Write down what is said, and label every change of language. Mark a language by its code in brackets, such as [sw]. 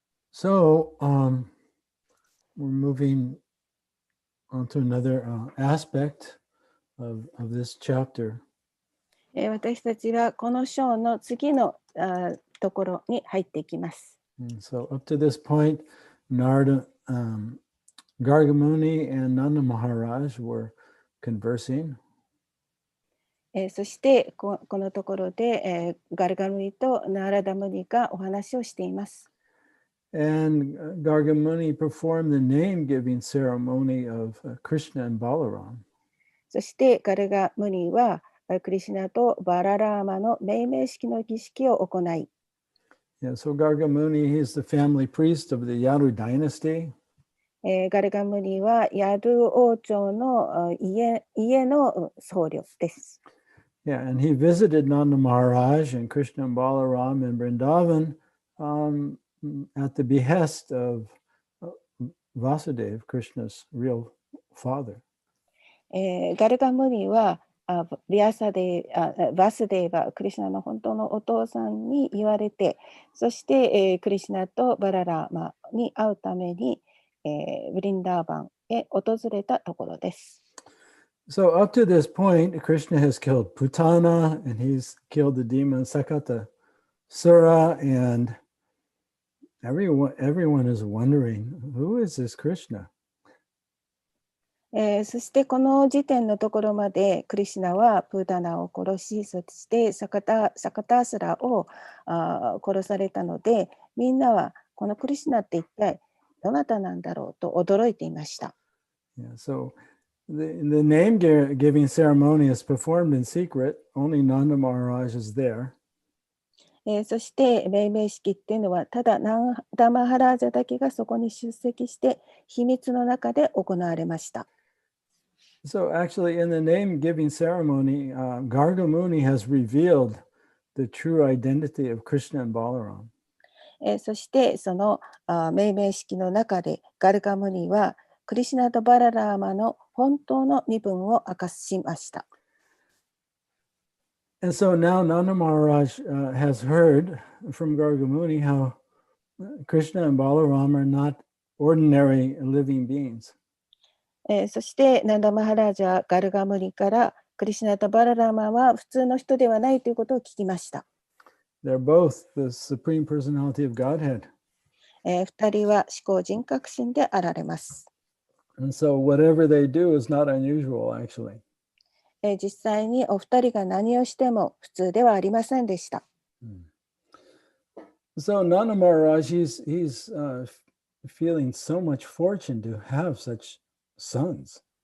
[en] So we're moving on to another aspect of this chapter. [ja] 私たちはこの章の次のところに入っていきます。 [en] And so up to this point, Narada, Gargamuni and Nanda Maharaj were conversing. [ja] そしてこのところで、ガルガムニとナーラダムニがお話をしています。 [en] And Gargamuni performed the name-giving ceremony of Krishna and Balaram. [ja] そしてガルガムニはクリシュナとバララーマの命名式の儀式を行い、 [en] Yeah, so Gargamuni, he's the family priest of the Yadu dynasty. [ja] ガルガムニはヤドゥ王朝の家の僧侶です。 [en] Yeah, and he visited Nanda Maharaj and Krishna and Balaram in Vrindavan at the behest of Vasudeva, Krishna's real father. [ja] ガルガムニはバスデーバ、クリシュナの本当のお父さんに言われて、そして、クリシュナとバララーマに会うために、ブリンダーバンへ訪れたところです。 [en] So up to this point, Krishna has killed Putana and he's killed the demon Sakata Sura, and everyone is wondering, who is this Krishna? [ja] そしてこの時点のところまでクリシュナはプータナを殺し、そしてサカタースラを殺されたので、みんなはこのクリシュナって一体どなたなんだろうと驚いていました。 [en] Yeah, so the name giving ceremony is performed in secret. Only Nanda Maharaj is there. [ja] そして命名式っていうのはただナンダマハラージャだけがそこに出席して秘密の中で行われました。 [en] So actually in the name giving ceremony, Gargamuni has revealed the true identity of Krishna and Balaram. [ja] そしてその命名式の中でガルガムニはクリシュナとバララーマの本当の身分を明かしました。 [en] And so now Nanda Maharaj has heard from Gargamuni how Krishna and Balaram are not ordinary living beings. [ja] そしてナンダマハラージャガルガムニからクリシュナとバララーマは普通の人ではないということを聞きました。 [en] They're both the Supreme Personality of Godhead. [ja] 二人は思考人格心であられます。 [en] And so whatever they do is not unusual, actually. [ja] 実際にお二人が何をしても普通ではありませんでした。 [en] So Nanda Maharaj, he's feeling so much fortune to have such sons.